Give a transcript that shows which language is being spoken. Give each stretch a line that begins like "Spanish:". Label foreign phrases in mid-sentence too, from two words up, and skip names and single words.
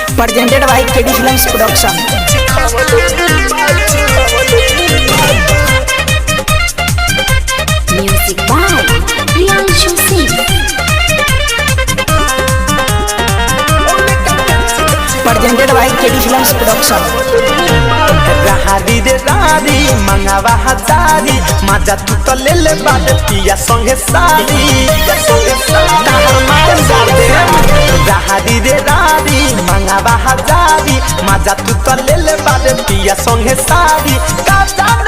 English: presented by KD Films Production. Music by Priyanshu Singh. Presented by KD Films Production.
Bhojpuri: राहरी रे रारी मंगावा हजारी मजा तू तो ले ले बात पिया संगे सारी राहरी रे रारी मंगावा हजारी मजा तू तो ले ले बात पिया संगे सारी का जाने